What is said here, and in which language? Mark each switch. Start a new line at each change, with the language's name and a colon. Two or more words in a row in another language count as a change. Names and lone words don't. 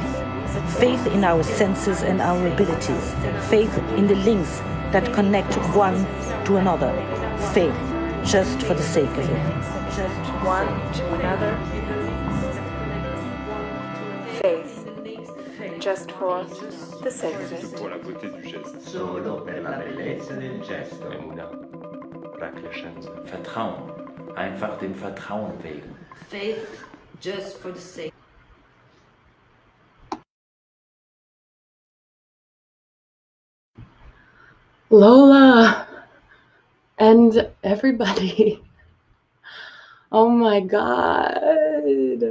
English: Faith in our senses and our abilities. Faith in the links that connect one to another. Faith, just for the sake of it. Just one to another. Faith, just for the sake of it.
French: Pour la beauté du geste.
Italian: Solo per la bellezza del gesto. Emuna, Rakleschense.
German: Vertrauen, einfach dem Vertrauen wegen.
English: Faith, just for the sake. Lola and everybody. Oh my God.